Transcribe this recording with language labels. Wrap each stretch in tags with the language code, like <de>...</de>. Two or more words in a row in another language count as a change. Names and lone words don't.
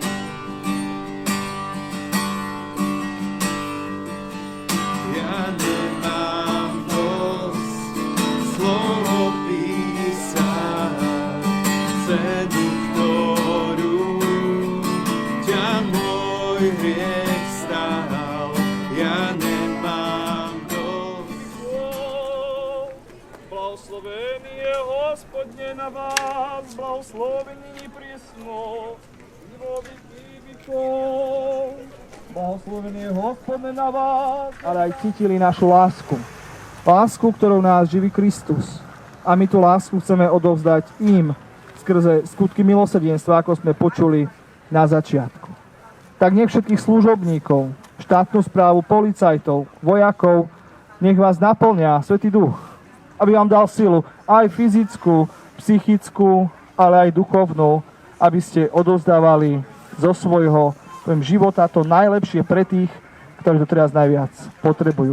<sk>Ja nemám dosť slov opísať cenu, ktorú ťa môj hriech stál. Ja nemám dosť.</sk> <cu>Благословен je Господне</cu> <sk>na vás,</sk> <cu>благословení присно, во веки веков. Благословен je Господне</cu> <sk>na vás. Ale aj cítili našu lásku. Lásku, ktorou nás živí Kristus. A my tú lásku chceme odovzdať im skrze skutky milosrdenstva, ako sme počuli na začiatku. Tak nech všetkých služobníkov, štátnu správu, policajtov, vojakov, nech vás naplňa Svätý Duch, aby vám dal silu aj fyzickú, psychickú, ale aj duchovnú, aby ste odovzdávali zo svojho života to najlepšie pre tých, ktorí to teraz najviac potrebujú.</sk>